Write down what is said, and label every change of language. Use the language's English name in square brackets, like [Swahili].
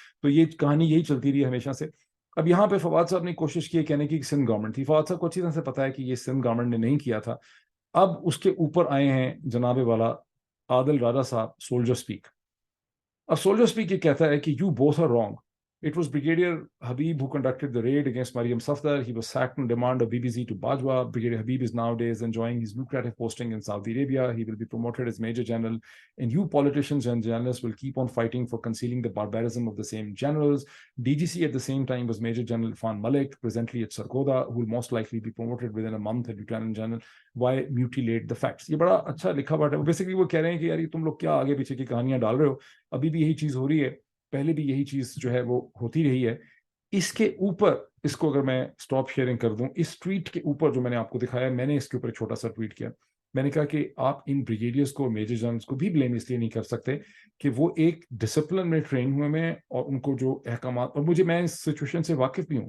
[Urdu] تو یہ کہانی یہی چلتی رہی ہمیشہ سے. اب یہاں پہ فواد صاحب نے کوشش کی کہنے کی کہ سندھ گورنمنٹ تھی. فواد صاحب کو اچھی طرح سے پتا ہے کہ یہ سندھ گورنمنٹ نے نہیں کیا تھا. اب اس کے اوپر آئے ہیں جناب والا عادل راجا صاحب, سولجر اسپیک. اب سولجر اسپیک یہ کہتا ہے کہ [English] you both are wrong. It was Brigadier Habib who conducted the raid against Mariam Safdar. He was sacked on demand of BBC to Bajwa. Brigadier Habib is nowadays enjoying his lucrative posting in Saudi Arabia. He will be promoted as Major General. And you politicians and journalists will keep on fighting for concealing the barbarism of the same generals. DGC at the same time was Major General Irfan Malik, presently at Sargodha, who will most likely be promoted within a month as Lieutenant General. Why mutilate the facts? [Urdu] یہ بڑا اچھا لکھا ہوا ہے. Basically وہ کہہ رہے ہیں کہ یار تم لوگ کیا آگے پیچھے کی کہانیاں ڈال رہے ہو, ابھی بھی یہی چیز ہو رہی ہے, پہلے بھی یہی چیز جو ہے وہ ہوتی رہی ہے. اس کے اوپر, اس کو اگر میں سٹاپ شیئرنگ کر دوں, اس ٹویٹ کے اوپر جو میں نے آپ کو دکھایا, میں نے اس کے اوپر ایک چھوٹا سا ٹویٹ کیا. میں نے کہا کہ آپ ان بریگیڈیئرز کو, میجر جنرلز کو بھی بلیم اس لیے نہیں کر سکتے کہ وہ ایک ڈسپلن میں ٹرین ہوئے میں, اور ان کو جو احکامات, اور میں اس سچویشن سے واقف بھی ہوں.